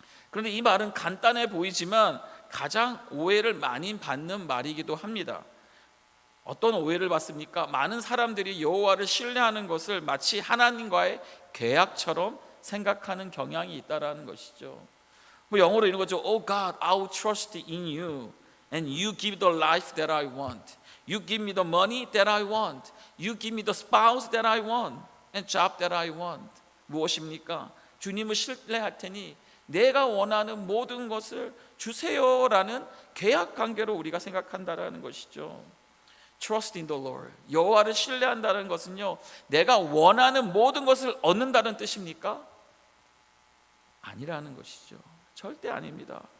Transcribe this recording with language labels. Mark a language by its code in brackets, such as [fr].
[ko] 그런데 이 말은 간단해 보이지만 가장 오해를 많이 받는 말이기도 합니다. 어떤 오해를 받습니까? 많은 사람들이 여호와를 신뢰하는 것을 마치 하나님과의 계약처럼 생각하는 경향이 있다라는 것이죠. 뭐 영어로 이런 거죠. [en] Oh God, I will trust in you, and you give the life that I want. You give me the money that I want. You give me the spouse that I want, and job that I want. [ko] 무엇입니까? 주님을 신뢰할 테니 내가 원하는 모든 것을 주세요라는 계약 관계로 우리가 생각한다라는 것이죠. [en] Trust in the Lord. [ko] 여호와를 신뢰한다는 것은요, 내가 원하는 모든 것을 얻는다는 뜻입니까? 아니라는 것이죠. 절대 아닙니다.